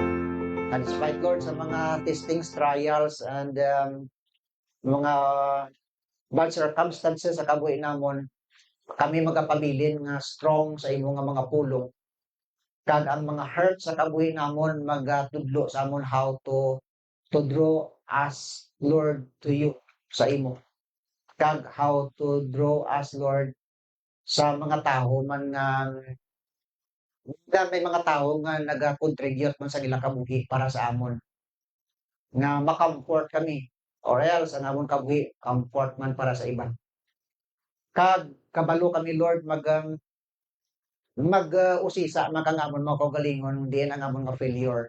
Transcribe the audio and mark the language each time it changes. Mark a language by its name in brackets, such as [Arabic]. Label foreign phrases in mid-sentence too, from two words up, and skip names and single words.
[English] And despite, [Hiligaynon] Lord, sa mga [English] testings, trials, and [Hiligaynon] mga [English] bad circumstances [Hiligaynon] sa kabuhi namon, kami magapabilin nga strong sa imo nga mga pulong. Kag ang mga hurt sa kabuhi namon magatudlo sa amon [English] how to draw us, [Hiligaynon] Lord, to you, sa imo. Kag [English] how to draw us, Lord, [Hiligaynon] sa mga tao man nga may mga tao nga naga-contribute man sa ilang kabuhi para sa amon. Nga ma-comfort kami. [English] Or else, [Hiligaynon] ang amon kabuhi, comfort man para sa iban. Kag kabalo kami, Lord, usisa man kang amon mga kaugalingon, diin ang amon nga failure.